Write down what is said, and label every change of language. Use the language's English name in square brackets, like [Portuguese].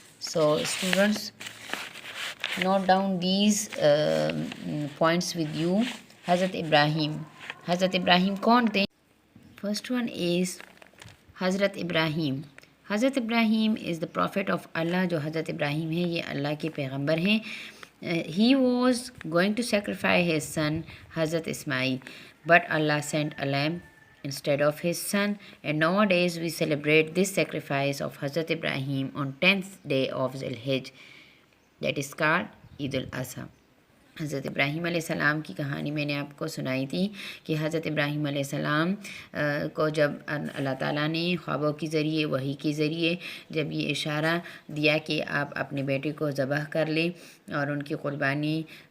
[English] So students note down these points with you. Hazrat Ibrahim [Urdu] کون تھے؟ [English] First one is Hazrat Ibrahim. [Urdu] حضرت ابراہیم [English] is the prophet of Allah, [Urdu] جو حضرت ابراہیم ہے یہ اللہ کے پیغمبر ہیں. [English] He was going to sacrifice his son Hazrat Ismail, but Allah sent a lamb instead of his son, and nowadays we celebrate this sacrifice of Hazrat Ibrahim on 10th day of Zul-Hijj, that is called Eid al-Adha. [Urdu] حضرت ابراہیم علیہ السلام کی کہانی میں نے آپ کو سنائی تھی کہ حضرت ابراہیم علیہ السلام کو جب اللہ تعالیٰ نے خوابوں کے ذریعے، وحی کے ذریعے جب یہ اشارہ دیا کہ آپ اپنے بیٹے کو ذبح کر لیں اور ان کی قربانی